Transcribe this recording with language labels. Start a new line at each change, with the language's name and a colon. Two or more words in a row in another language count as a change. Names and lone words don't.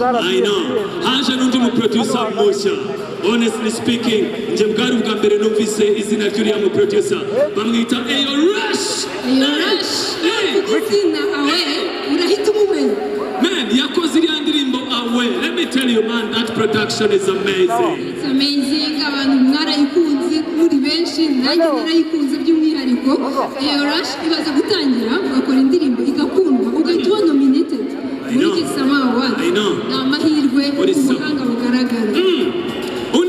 English: I know
Kinyarwanda: haje n'undi mu producer mushya
English: honestly speaking
Kinyarwanda: nje bwari ubwa mbere numvise izina ry'uriya mu producer bamwita Ayo Rush izina awe urahita umumenya
English: man
Kinyarwanda: yakoze iriya ndirimbo awe
English: let me tell you man that production is amazing it's amazing
Kinyarwanda: abantu mwarayikunze muri benshi nanjye narayikunze by'umwihariko Ayo Rush ibaza gutangira ugakora indirimbo igakundwa ugahita uba nominated muri Kisama Awards ni amahirwe ubuhanga bugaragara